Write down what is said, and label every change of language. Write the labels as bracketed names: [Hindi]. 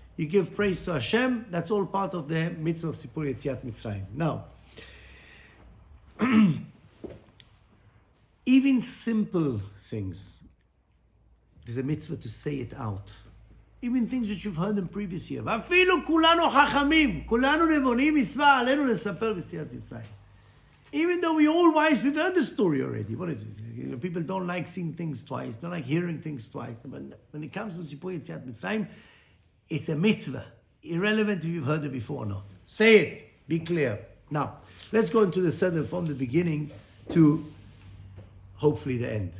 [English] You give praise to Hashem. That's all part of the mitzvah of Sipur Yetziat Mitzrayim. Now, even simple things, there's a mitzvah to say it out. Even things which you've heard in previous year. [Hebrew] ואפילו כולנו חכמים, כולנו נבונים, מצווה עלינו לספר בסיעת מצרים. [English] Even though we all wise, we've heard the story already. What is it? People don't like seeing things twice, don't like hearing things twice. But when it comes to Sipur Yetziat Mitzrayim, it's a mitzvah, irrelevant if you've heard it before or not. Say it, be clear. Now, let's go into the Seder from the beginning to hopefully the end.